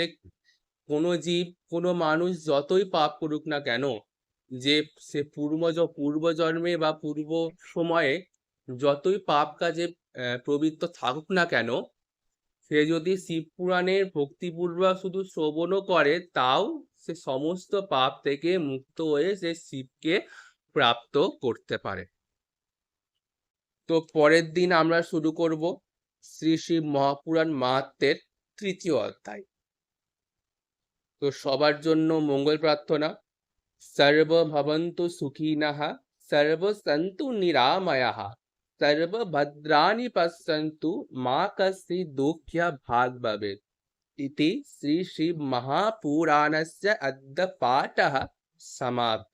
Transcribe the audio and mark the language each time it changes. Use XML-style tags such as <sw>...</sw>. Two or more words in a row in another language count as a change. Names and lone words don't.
<bn>কোনো জীব, কোনো মানুষ যতই পাপ করুক না কেন, যে সে পূর্বজন্মে বা পূর্ব সময়ে যতই পাপ কাজে প্রবৃত্ত থাকুক না কেন, সে যদি শিব পুরাণের ভক্তিপূর্বক শুধু শ্রবণও করে, তাও সে সমস্ত পাপ থেকে মুক্ত হয়ে সে শিবকে প্রাপ্ত করতে পারে। তো পরের দিন আমরা শুরু করব শ্রী শিব মহাপুরাণ মাহাত্ম্যের তৃতীয় অধ্যায়। তো সবার জন্য মঙ্গল প্রার্থনা।</bn> <sa>সর্ব ভবন্তু সুখিনঃ, সর্ব সন্তু নিরাময়াঃ, সর্ব ভদ্রাণি পশ্যন্তু, মা কশ্চিৎ দুঃখা ভাগ ভবেৎ। इति श्री शिव महापुराणस्य अद्य पाठः समाप्तः।</sa>